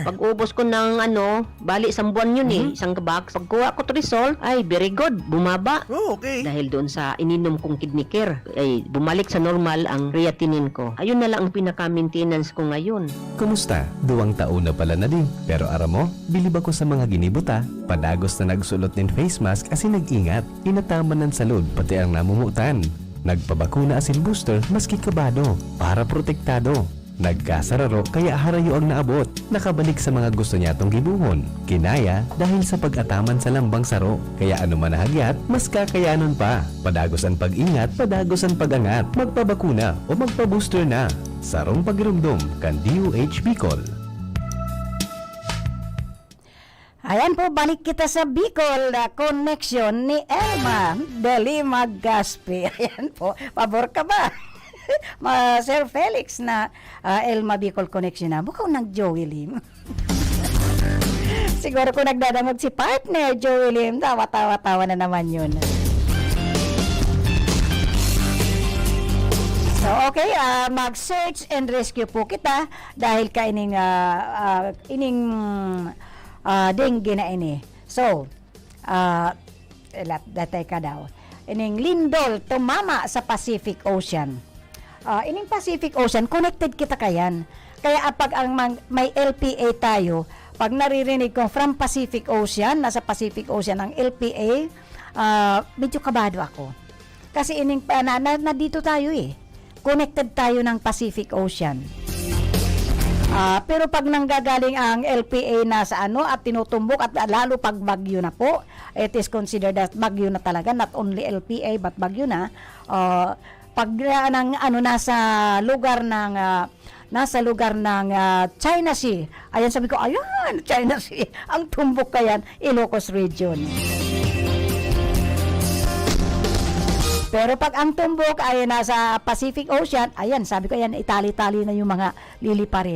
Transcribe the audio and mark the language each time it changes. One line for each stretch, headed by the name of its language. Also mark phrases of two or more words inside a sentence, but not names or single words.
Filipino: Pag ubos ko ng ano, bali isang buwan yun isang box. Pag kuha ko to result, ay,
English: very good,
Filipino: bumaba. Oh, okay. Dahil doon sa ininom kong Kidney Care, ay bumalik sa normal ang creatinine ko. Ayun na lang ang pinaka-maintenance ko ngayon. Kumusta? 2 taon na pala na din.
Bikol: Pero aram mo, bilib ako sa mga ginibuta. Padagos na nagsulot ng face mask kasi nag-ingat. Inataman ng salud pati ang namumutan. Nagpabakuna asin booster maski kabado para protektado. Nagkasararo kaya harayo ang naabot. Nakabalik sa mga gusto niya tong gibuhon. Kinaya dahil sa pag-ataman sa lambang saro. Kaya ano man nahagyat, mas kakayanon pa. Padagos ang pag-ingat, padagos ang pag-angat. Magpabakuna o magpa-booster na. Sarong pagirumdum kan DOH Bicol.
Filipino: Ayan po, balik kita sa Bicol na connection ni Elma Dali Magaspi. Ayan po, pabor ka ba? Sir Felix na Elma Bicol connection na. Mukhang nag-Joey Lim. Siguro kung nagdadamag si partner, Joey Lim, tawa-tawa na naman yun. So, okay,
Bikol: mag-
English: search and rescue
Bikol: po kita dahil ka ining dengue na ini. So, datay ka daw. Ining lindol tumama sa Pacific Ocean. Ining Pacific Ocean, connected kita kayan.
Filipino: Kaya pag may LPA tayo, pag naririnig ko from Pacific Ocean, nasa Pacific Ocean ang LPA, medyo kabado ako. Kasi ining na dito tayo eh. Connected tayo ng Pacific Ocean. Pero pag nanggagaling ang LPA na sa ano at tinutumbok at lalo pag bagyo na po,
English: it is considered as
Filipino: bagyo na talaga,
English: not only LPA but
Filipino: bagyo na. Pag ng ano nasa lugar ng China Sea. Ayan, sabi ko, ayan, China Sea. Ang tumbok kayan, Ilocos Region. Pero pag ang tumbok ay nasa Pacific Ocean, ayan, sabi ko, ayan, itali-tali na yung mga liliparin.